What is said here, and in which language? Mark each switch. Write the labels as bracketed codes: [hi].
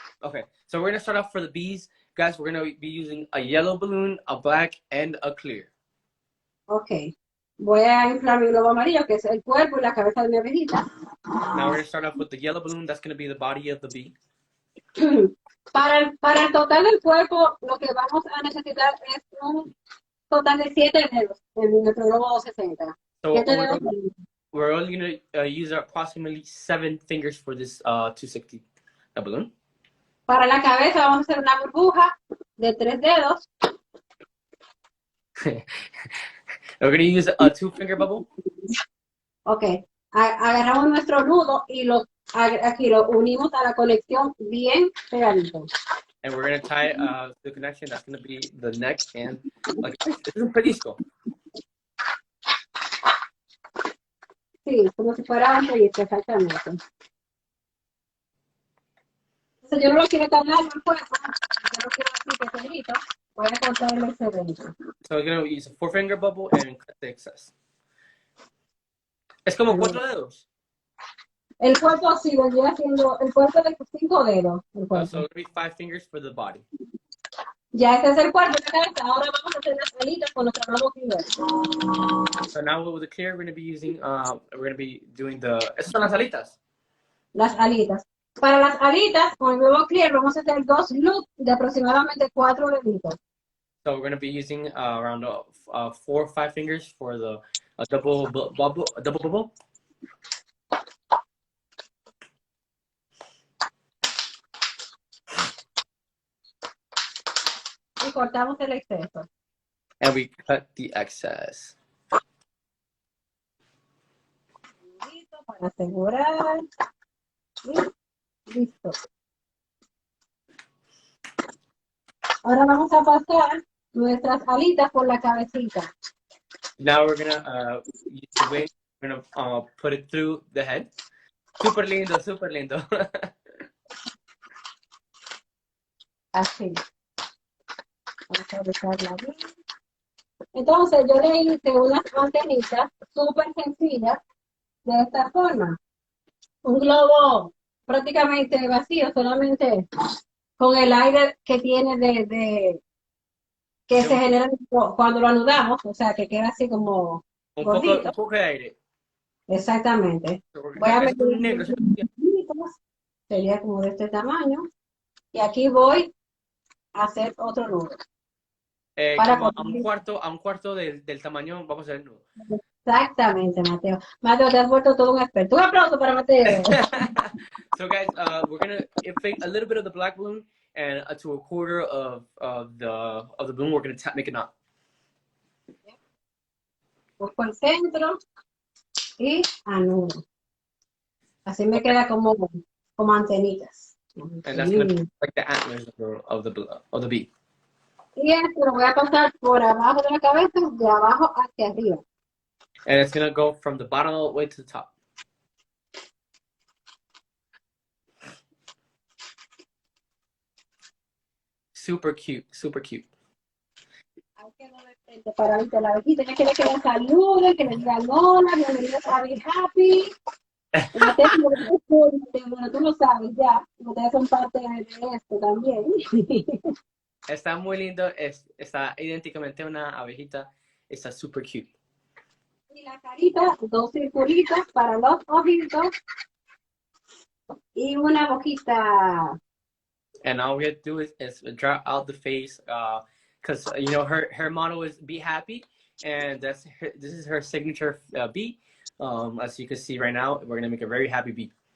[en] Okay, so we're going to start off for the bees. Guys, we're going to be using a yellow balloon, a black, and a clear. Ok. [es] Voy a inflar mi globo amarillo, que es el cuerpo y la cabeza de mi abejita. [en] Now we're going to start off with the yellow balloon. That's going to be the body of the bee. [es] Para el total del cuerpo, lo que vamos a necesitar es un total de 7 dedos en nuestro globo 260. [en] So [es] 7 dedos. [en] we're only going to use approximately 7 fingers for this 260 balloon. [es] Para la cabeza vamos a hacer una burbuja de 3 dedos. [en] We're going to use a 2-finger bubble. Ok. [es] Agarramos nuestro nudo y aquí lo unimos a la conexión bien pegadito. [en] And we're going to tie the connection. That's going to be the neck and like this is [es] un pellizco. Sí, como si fuera un pellizco, exactamente. Entonces yo no lo quiero tan largo el cuerpo, yo lo quiero así pequeñito. Voy a cortarle ese dentro. [en] So we're going to use a 4-finger bubble and cut the excess. [es] Es como 4 dedos. El cuerpo sí, vendría siendo el cuerpo de 5 dedos. El cuerpo. [en] So it'll be 5 fingers for the body. [es] Ya este es el cuerpo de la cabeza. Ahora vamos a hacer las alitas con nuestro globo clear. [en] So now with the clear, we're going to be using, [es] esas son las alitas. Las alitas. Para las alitas, con el globo clear vamos a hacer 2 loops de aproximadamente 4 deditos. [en] So we're gonna be using around 4 or 5 fingers for the double bubble. [es] Y cortamos el exceso. [en] And we cut the excess. [es] Listo, para asegurar. Y listo. Ahora vamos a pasar nuestras alitas por la cabecita. Now we're gonna use the wing. We're gonna put it through the head. Super lindo, super lindo. Así. Vamos a dejarla bien. Entonces yo le hice unas antenitas súper sencillas de esta forma. Un globo prácticamente vacío, solamente con el aire que tiene que se genera cuando lo anudamos, o sea, que queda así como un gordito. poco de aire. Exactamente. Voy a Es meter un negro. sería como de este tamaño. Y aquí voy a hacer otro nudo. Para Como a un cuarto del tamaño, vamos a hacer el nudo. Exactamente, Mateo. Mateo, te has vuelto todo un experto. Un aplauso para Mateo. [en] So guys, we're gonna inflate a little bit of the black balloon, and to a quarter of the balloon, we're gonna make a knot. [es] Busco el centro y anudo. Así me queda como antenitas. [en] And that's gonna be like the antlers of the bee. [es] Y esto lo voy a pasar por abajo de la cabeza, de abajo hacia arriba. [en] And it's gonna go from the bottom all the way to the top. Super cute, super cute. [es] Hay que no de frente para ahorita la abejita. Ya quiere que le saluden, que le digan hola, bienvenidos a Be Happy. Bueno, tú lo sabes ya, ustedes son parte de esto también. Está muy lindo, está idénticamente una abejita, está [en] super cute. [es] Y la carita, 2 circulitos para los ojitos y una boquita. [en] And all we have to do is draw out the face, because you know her motto is "Be happy," and this is her signature bee. As you can see right now, we're gonna make a very happy bee.